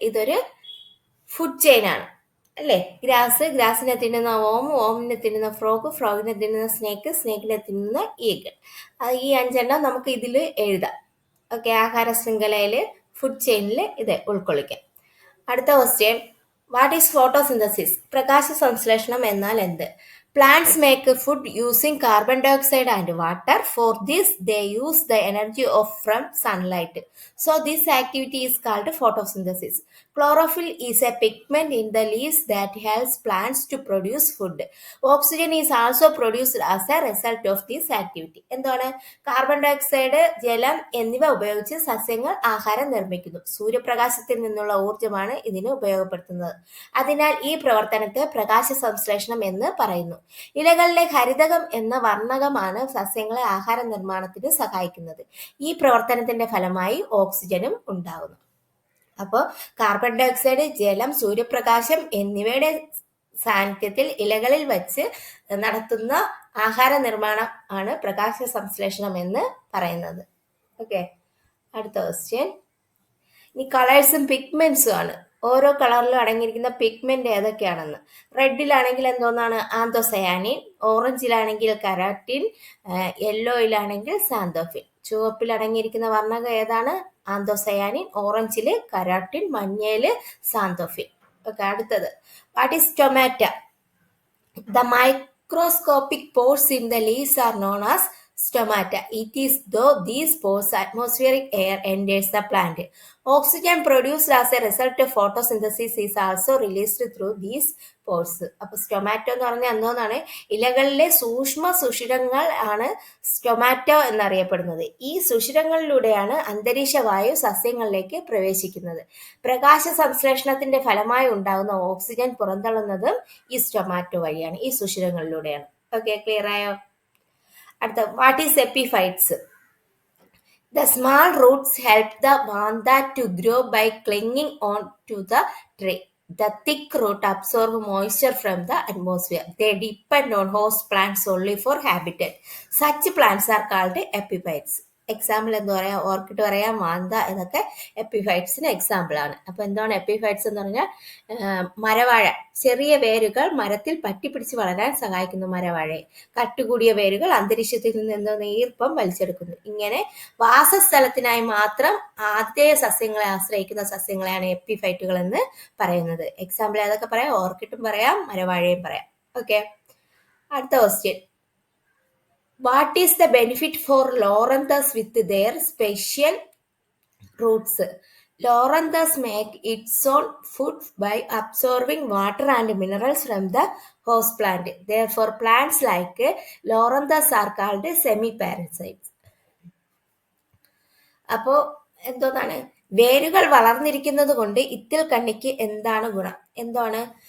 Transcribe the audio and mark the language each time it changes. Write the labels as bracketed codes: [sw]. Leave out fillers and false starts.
[ml] ഇതൊരു food chain ആണ് അല്ലേ? ഗ്രാസിനെ തിന്നുന്ന ഓമിനെ തിന്നുന്ന ഫ്രോഗിനെ തിന്നുന്ന സ്നേക്കിനെ തിന്നുന്ന ഈഗിൾ. ഈ 5 നമുക്ക് ഇതിൽ എഴുതാം. ഓക്കെ, ആഹാര ശൃംഖലയിൽ ഫുഡ് ചെയിനിൽ ഇത് ഉൾക്കൊള്ളിക്കാം. അടുത്ത ക്വസ്റ്റ്യൻ. [en] What is photosynthesis? [ml] പ്രകാശ സംശ്ലേഷണം എന്നാൽ എന്ത്? [en] Plants make food using carbon dioxide and water. For this, they use the energy from sunlight. So, this activity is called photosynthesis. Chlorophyll is a pigment in the leaves that helps plants to produce food. Oxygen is also produced as a result of this activity. [ml] എന്താണ്? Carbon dioxide, ജലം എന്നിവ ഉപയോഗിച്ച് സസ്യങ്ങൾ ആഹാരം നിർമ്മിക്കുന്നു. സൂര്യപ്രകാശത്തിൽ നിന്നുള്ള ഊർജ്ജമാണ് ഇതിന് ഉപയോഗപ്പെടുത്തുന്നത്. അതിനാൽ ഈ പ്രവർത്തനത്തെ പ്രകാശ സംശ്ലേഷണം എന്ന് പറയുന്നു. ഇലകളിലെ ഹരിതകം എന്ന വർണ്ണകമാണ് സസ്യങ്ങളെ ആഹാര നിർമ്മാണത്തിന് സഹായിക്കുന്നത്. ഈ പ്രവർത്തനത്തിന്റെ ഫലമായി ഓക്സിജനും ഉണ്ടാകുന്നു. അപ്പോൾ കാർബൺ ഡയോക്സൈഡ്, ജലം, സൂര്യപ്രകാശം എന്നിവയുടെ സാന്നിധ്യത്തിൽ ഇലകളിൽ വച്ച് നടത്തുന്ന ആഹാര നിർമ്മാണം ആണ് പ്രകാശ സംശ്ലേഷണം എന്ന് പറയുന്നത്. ഓക്കെ, അടുത്ത ക്വസ്റ്റ്യൻ. ഇനി കളേഴ്സും പിഗ്മെന്റ്സും ആണ്. ഓരോ കളറിലും അടങ്ങിയിരിക്കുന്ന പിഗ്മെന്റ് ഏതൊക്കെയാണെന്ന്. റെഡിലാണെങ്കിൽ എന്തോന്നാണ്? ആന്തോസയാനിൻ. ഓറഞ്ചിലാണെങ്കിൽ കരാറ്റിൻ. യെല്ലോയിലാണെങ്കിൽ സാന്തോഫിൻ. ചുവപ്പിൽ അടങ്ങിയിരിക്കുന്ന വർണ്ണകം ഏതാണ്? ആന്തോസയാനിൻ. ഓറഞ്ചില് കരാറ്റിൻ, മഞ്ഞയില് സാന്തോഫിൻ. ഓക്കെ, അടുത്തത്. [en] What is stomata? The microscopic pores in the leaves are known as stomata. It is though these pores atmospheric air enters the plant. Oxygen produced as a result of photosynthesis is also released through these pores. [ml] അപ്പോൾ സ്റ്റൊമാറ്റോ എന്ന് പറഞ്ഞാൽ എന്തോന്നാണ്? ഇലകളിലെ സൂക്ഷ്മ സുഷിരങ്ങൾ ആണ് സ്റ്റൊമാറ്റോ എന്നറിയപ്പെടുന്നത്. ഈ സുഷിരങ്ങളിലൂടെയാണ് അന്തരീക്ഷ വായു സസ്യങ്ങളിലേക്ക് പ്രവേശിക്കുന്നത്. പ്രകാശ സംശ്ലേഷണത്തിന്റെ ഫലമായി ഉണ്ടാകുന്ന ഓക്സിജൻ പുറന്തള്ളുന്നതും ഈ സ്റ്റൊമാറ്റോ വഴിയാണ്, ഈ സുഷിരങ്ങളിലൂടെയാണ്. ഓക്കെ, ക്ലിയർ ആയോ? അടുത്ത, [en] What is epiphytes? The small roots help the vanda to grow by clinging on to the tree. The thick root absorb moisture from the atmosphere. They depend on host plants only for habitat. Such plants are called epiphytes. [ml] Example എന്താ പറയുക, orchid പറയാം, മാന്ത, ഇതൊക്കെ എപ്പിഫൈറ്റ്സിന് എക്സാമ്പിളാണ്. അപ്പോൾ എന്താണ് epiphytes എന്ന് പറഞ്ഞാൽ മരവാഴ, ചെറിയ വേരുകൾ മരത്തിൽ പറ്റിപ്പിടിച്ച് വളരാൻ സഹായിക്കുന്നു മരവാഴയെ. കട്ടുകൂടിയ വേരുകൾ അന്തരീക്ഷത്തിൽ നിന്ന് ഈർപ്പം വലിച്ചെടുക്കുന്നു. ഇങ്ങനെ വാസസ്ഥലത്തിനായി മാത്രം ആതിഥേയ സസ്യങ്ങളെ ആശ്രയിക്കുന്ന സസ്യങ്ങളെയാണ് എപ്പിഫൈറ്റുകൾ എന്ന് പറയുന്നത്. എക്സാമ്പിൾ ഏതൊക്കെ പറയാം, ഓർക്കിഡും പറയാം, മരവാഴയും പറയാം. ഓക്കെ, അടുത്ത question. [en] What is the benefit for loranthus with their special roots? Loranthus make its own food by absorbing water and minerals from the host plant. Therefore, plants like loranthus are called semi-parasites. [ml] അപ്പോൾ എന്തോന്നാണ്, വേരുകൾ വളർന്നിരിക്കുന്നത് കൊണ്ട് ഇത്തിൽ കണ്ണിക്ക് എന്താണ് ഗുണം? എന്താണ്?